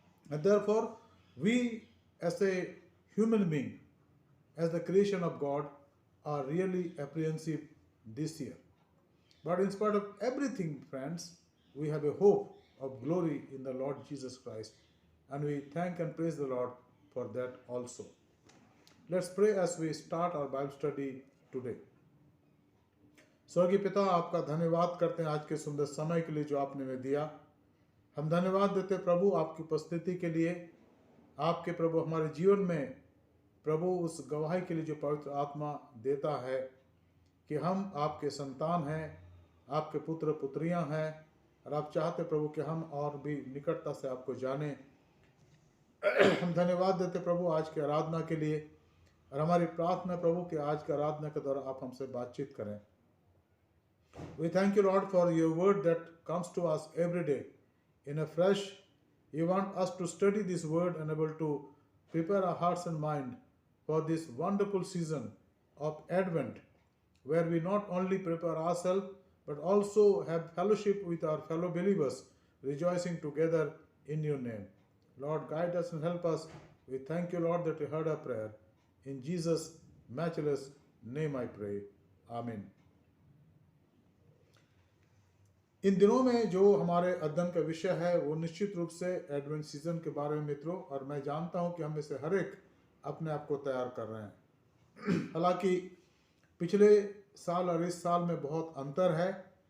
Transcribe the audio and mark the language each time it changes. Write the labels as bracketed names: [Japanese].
[English] And therefore, we as a human being, as the creation of God, are really apprehensive this year. But in spite of everything, friends, we have a hope of glory in the Lord Jesus Christ, and we thank and praise the Lord for that also. Let's pray as we start our Bible study today. [Hindi] स्वर्गीय पिता, आपका धन्यवाद करते हैं आज के सुंदर समय के लिए जो आपने हमें दिया। हम धन्यवाद देते हैं प्रभु आपकी उपस्थिति के लिए, आपके प्रभु हमारे जीवन में प्रभु उस गवाही के लिए जो पवित्र आत्मा देता है कि हम आपके संतान हैं, आपके पुत्र पुत्रियां हैं, और आप चाहते प्रभु कि हम और भी निकटता से आपको जाने। हम धन्यवाद देते प्रभु आज की आराधना के लिए, और हमारी प्रार्थना प्रभु कि आज की आराधना के दौरान आप हमसे बातचीत करें। [English] We thank you, Lord, for your word that comes to us every day in a fresh. You want us to study this word and able to prepare our hearts and mind for this wonderful season of Advent, where we not only prepare ourselves but also have fellowship with our fellow believers, rejoicing together in your name. Lord, guide us and help us. We thank you, Lord, that you heard our prayer. In Jesus' matchless name I pray. Amen. [Hindi] इन दिनों में जो हमारे अध्ययन का विषय है वो निश्चित रूप से एडवेंट सीजन के बारे में मित्रों, और मैं जानता हूं कि हम में से हर एक अपने आप को तैयार कर रहे हैं। हालांकि पिछले साल और इस साल में बहुत अंतर है।